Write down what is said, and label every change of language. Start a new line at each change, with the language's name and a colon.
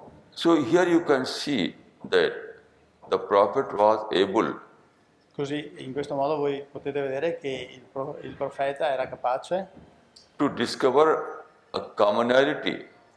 English: So here you can see that the prophet was able
Italian: Così in questo modo voi potete vedere che il profeta era capace
English: to discover a commonality